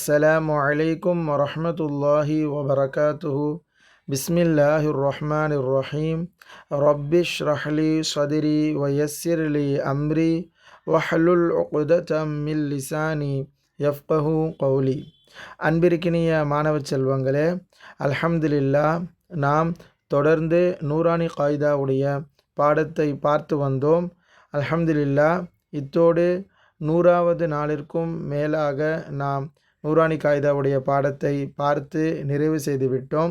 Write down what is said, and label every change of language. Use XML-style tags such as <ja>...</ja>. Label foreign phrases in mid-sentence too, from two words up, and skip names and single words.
<ar>السلام عليكم ورحمة الله وبركاته. بسم الله الرحمن الرحيم. رب اشرح لي صدري ويسر لي أمري واحلل عقدة من لساني يفقه قولي.</ar> <ta>அன்பிற்கினிய மாணவ செல்வங்களே, அல்ஹம்துலில்லாஹ், நாம் தொடர்ந்து நூரானி காயிதாவுடைய பாடத்தை பார்த்து வந்தோம். அல்ஹம்துலில்லாஹ், இத்தோடு 100வது நாளிற்கும் மேலாக நாம் நூரானி காயிதாவுடைய பாடத்தை பார்த்து நிறைவு செய்து விட்டோம்.</ta>